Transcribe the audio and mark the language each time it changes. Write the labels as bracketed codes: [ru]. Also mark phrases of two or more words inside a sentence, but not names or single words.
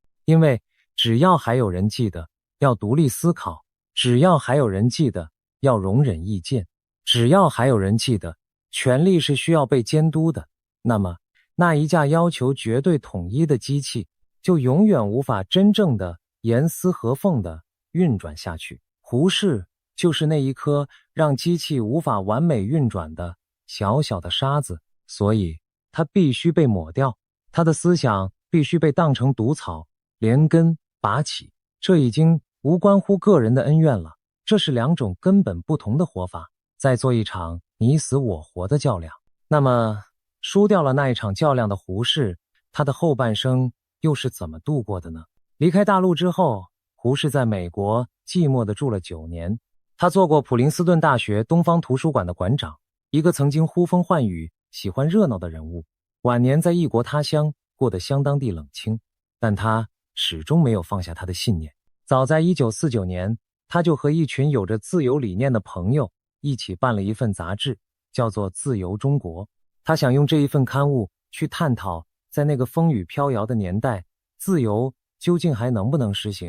[zh] 因為只要還有人記得要獨立思考，只要還有人記得要容忍意見，只要還有人記得权力是需要被監督的，那麼那一架要求絕對統一的機器就永遠無法真正的嚴絲合縫的運轉下去。胡適就是那一顆讓機器無法完美運轉的小小的沙子，所以他必須被抹掉，他的思想必須被當成毒草，連根拔起。這已經無關乎個人的恩怨了，這是2種根本不同的活法，在做一場你死我活的较量。那麼輸掉了那一場较量的胡適，他的後半生又是怎麼度過的呢？離開大陸之後，胡適在美國寂寞地住了9年。他做過普林斯頓大學東方圖書館的館長，一個曾經呼風喚雨、喜歡熱鬧的人物。晚年在異國他鄉過得相當地冷清，但他始終沒有放下他的信念。早在1949年，他就和一群有着自由理念的朋友一起辦了一份雜誌，叫做《自由中國》。他想用这一份刊物去探討，在那個風雨飄搖的年代，自由究竟還能不能實行。